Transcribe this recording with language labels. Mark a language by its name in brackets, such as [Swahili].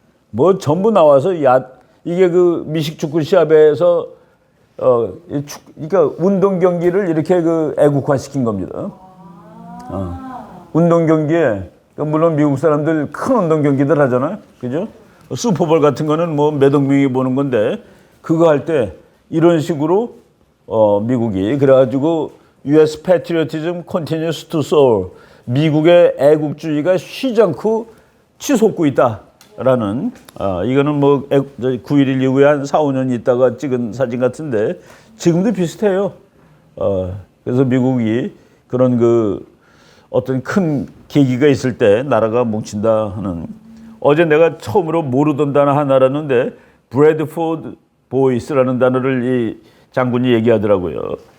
[Korean] 뭐 전부 나와서 이게 그 미식축구 시합에서 그러니까 운동 경기를 이렇게 그 애국화시킨 겁니다. 운동 경기에 물론 미국 사람들 큰 운동 경기들 하잖아요. 그죠? 슈퍼볼 같은 거는 뭐 몇억 명이 보는 건데 그거 할 때 이런 식으로 미국이 그래가지고 U.S. [English] patriotism continues to soar. [Korean] 미국의 애국주의가 쉬지 않고 치솟고 있다라는 이거는 뭐 9.11 이후에 한 4, 5년 있다가 찍은 사진 같은데 지금도 비슷해요. 그래서 미국이 그런 그 어떤 큰 계기가 있을 때 나라가 뭉친다 하는 어제 내가 처음으로 모르던 단어 하나라는데 브래드포드 보이스라는 단어를 이 장군이 얘기하더라고요.